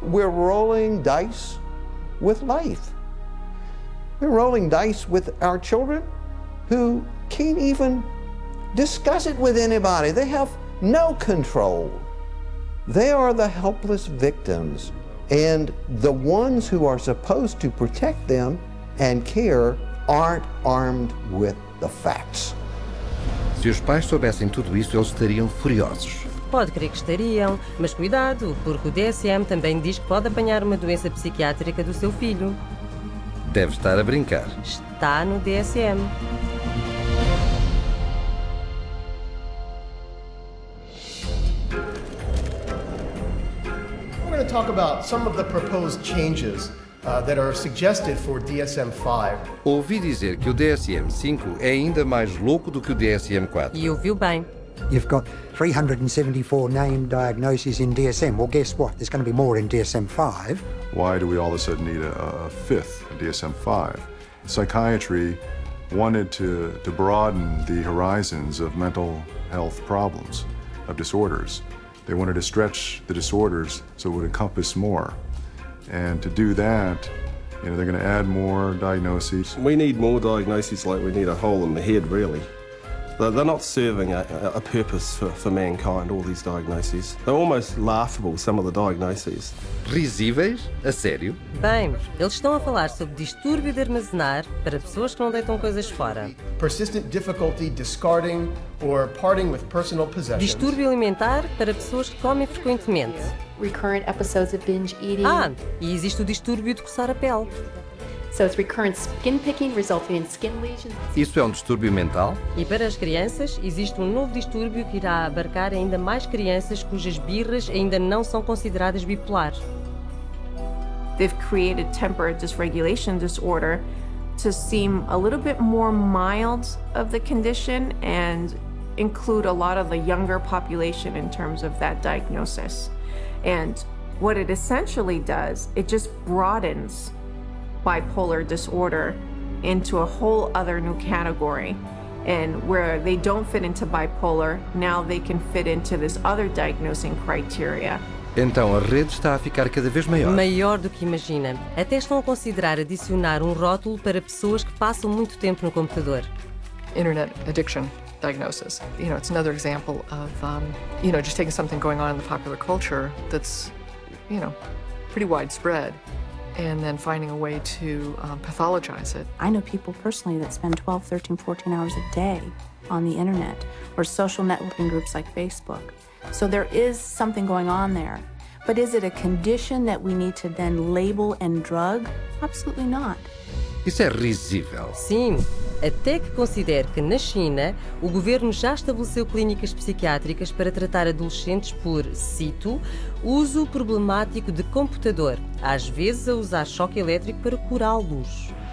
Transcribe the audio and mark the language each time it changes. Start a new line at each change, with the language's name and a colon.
English: We're rolling dice with life. We're rolling dice with our children who can't even discuss it with anybody. They have no control. They are the helpless victims, and the ones who are supposed to protect them and care aren't armed with the facts.
Portuguese: Se os pais soubessem tudo isso, eles estariam furiosos. Pode crer que estariam, mas cuidado, porque o DSM também diz que pode apanhar uma doença psiquiátrica do seu filho. Deve estar a brincar. Está está no DSM.
English: We're going to talk about some of the proposed changes that are suggested for DSM-5.
Portuguese: Ouvi dizer que o DSM-5 é ainda mais louco do que o DSM-4. E ouviu bem.
English: You've got 374 named diagnoses in DSM. Well, guess what? There's going to be more in DSM-5. Why do we all of a sudden need a fifth DSM-5? Psychiatry wanted to broaden the horizons of mental health problems, of disorders. They wanted to stretch the disorders so it would encompass more. And to do that, they're going to add more diagnoses. We need more diagnoses like we need a hole in the head, really. They're not serving a purpose for mankind, all these diagnoses. They're almost laughable, some of the diagnoses.
Portuguese: Risíveis? A sério? Bem, eles estão a falar sobre distúrbio de armazenar para pessoas que não deitam coisas fora.
English: Persistent difficulty discarding or parting with personal possessions.
Portuguese: Distúrbio alimentar para pessoas que comem frequentemente.
English: Recurrent episodes of binge eating.
Portuguese: E existe o distúrbio de coçar a pele.
English: So it's recurrent skin picking resulting in skin lesions.
Portuguese: Isso é um distúrbio mental? E para as crianças, existe um novo distúrbio que irá abarcar ainda mais crianças cujas birras ainda não são consideradas bipolares.
English: They've created temper dysregulation disorder to seem a little bit more mild of the condition and include a lot of the younger population in terms of that diagnosis. And what it essentially does, it just broadens bipolar disorder into a whole other new category. And where they don't fit into bipolar, now they can fit into this other diagnosing criteria.
Portuguese: Então a rede está a ficar cada vez maior. Maior do que imagina. Até estão a considerar adicionar um rótulo para pessoas que passam muito tempo no computador.
English: Internet addiction diagnosis. It's another example of, just taking something going on in the popular culture that's, pretty widespread, and then finding a way to pathologize it. I know people personally that spend 12, 13, 14 hours a day on the internet or social networking groups like Facebook. So there is something going on there. But is it a condition that we need to then label and drug? Absolutely not.
Portuguese: Isso é risível. Sim, até que considere que na China o governo já estabeleceu clínicas psiquiátricas para tratar adolescentes por, cito, uso problemático de computador, às vezes a usar choque elétrico para curá-los.